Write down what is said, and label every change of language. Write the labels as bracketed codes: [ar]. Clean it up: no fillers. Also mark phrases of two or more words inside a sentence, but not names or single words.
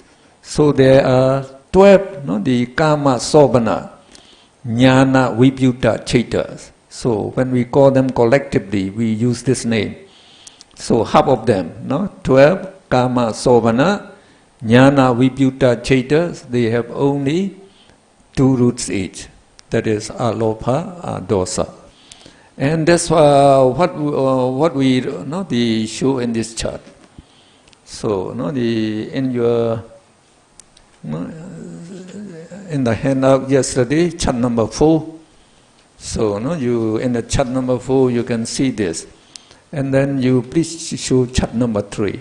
[en] So there are 12, the [pi] kama sobhana, jnana vibhuta chaitas. [en] So when we call them collectively, we use this name. So half of them, 12 [pi] kama sobhana, jnana vibhuta chaitas, [en] they have only 2 roots each. That is [pi] alopa, dosa. [en] And that's what we show in this chart. So in the handout yesterday, chart number 4. So you in the chart number 4 you can see this, and then you please show chart number 3.